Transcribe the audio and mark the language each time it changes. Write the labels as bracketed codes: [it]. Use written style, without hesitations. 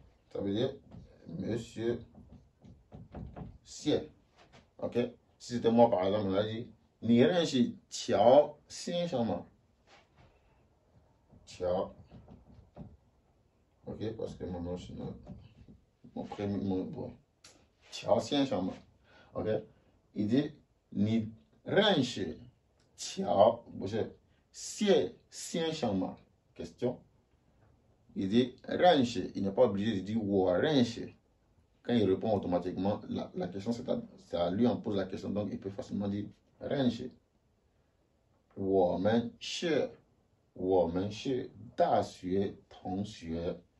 [fr] Ça veut dire monsieur Xie. Ok? Si c'était moi par exemple, on a dit [zh] 你认识乔先生吗? 乔.Ok? [fr] Parce que mon nom, c'est mon prénom, bon. [zh] 乔先生吗?Ok? Il dit 你认识乔不是谢先生吗? [fr] Question. Il dit 认识, il n'est pas obligé de dire [zh] 我认识. [fr] Quand il répond automatiquement, la question c'est à lui on pose la question, donc il peut facilement dire 认识. [zh] 我们是大学同学.